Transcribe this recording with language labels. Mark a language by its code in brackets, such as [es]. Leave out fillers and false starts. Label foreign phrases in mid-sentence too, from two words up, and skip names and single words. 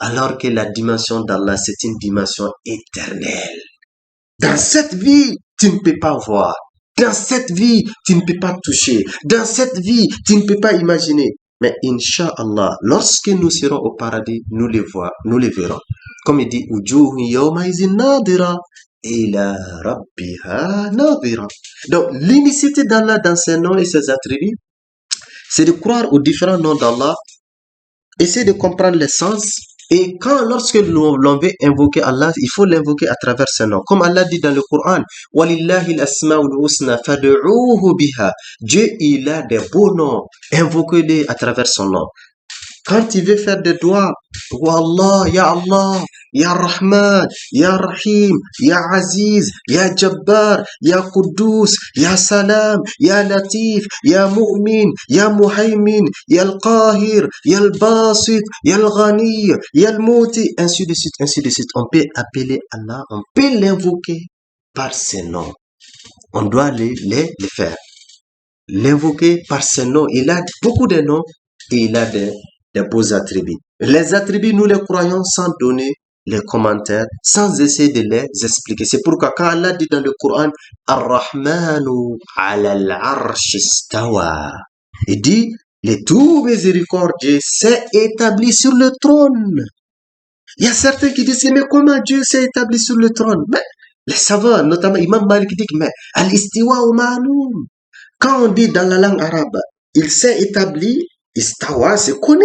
[fr] Alors que la dimension d'Allah, c'est une dimension éternelle. Dans cette vie, tu ne peux pas voir. Dans cette vie, tu ne peux pas toucher. Dans cette vie, tu ne peux pas imaginer. Mais Inch'Allah, lorsque nous serons au paradis, nous les verrons. Comme il dit, [ar] وجوه يومئذ ناضرة إلى ربها ناظرة. [fr] Donc, l'unicité d'Allah dans ses noms et ses attributs, c'est de croire aux différents noms d'Allah, essayer de comprendre les sens. Et lorsque l'on veut invoquer Allah, il faut l'invoquer à travers ses noms. Comme Allah dit dans le Coran, [ar] ولله الأسماء الحسنى فادعوه بها. [fr] Dieu, il a des beaux noms. Invoquez-les à travers son nom. Quand tu veux faire des doigts, [ar] والله يا رحمن يا رحيم يا عزيز يا جبار يا قدوس يا سلام يا لطيف يا مؤمن يا مهيمن يا القاهر يا الباسط يا الغني يا المعطي, [fr] ainsi de suite, ainsi de suite. On peut appeler Allah, on peut l'invoquer par ses noms. On doit les faire. L'invoquer par ses noms. Il a beaucoup de noms et il a des beaux attributs. Les attributs, nous les croyons sans donner les commentaires, sans essayer de les expliquer. C'est pourquoi quand Allah dit dans le Coran, [ar] الرحمن على العرش استوى, [fr] il dit, le tout miséricordieux s'est établi sur le trône. Il y a certains qui disent, mais comment Dieu s'est établi sur le trône? Mais les savants, notamment Imam Malik, dit, mais [ar] الاستواء معلوم. [fr] Quand on dit dans la langue arabe, il s'est établi, istawa, c'est connu.